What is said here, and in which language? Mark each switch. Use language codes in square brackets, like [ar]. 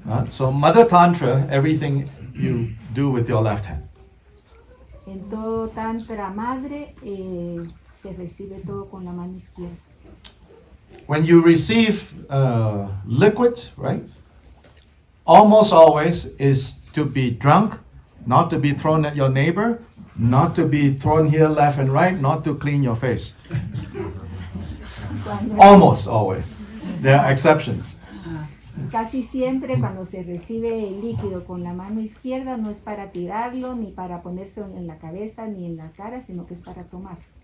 [en] So mother tantra, everything you do with your left hand. [es] En todo tantra madre se recibe todo con la mano izquierda. [en] When you receive liquid, right? Almost always is to be drunk, not to be thrown at your neighbor, not to be thrown here left and right, not to clean your face. Almost always. There are exceptions. [es] Casi siempre cuando se recibe el líquido con la mano izquierda no es para tirarlo, ni para ponerse en la cabeza, ni en la cara, sino que es para tomar.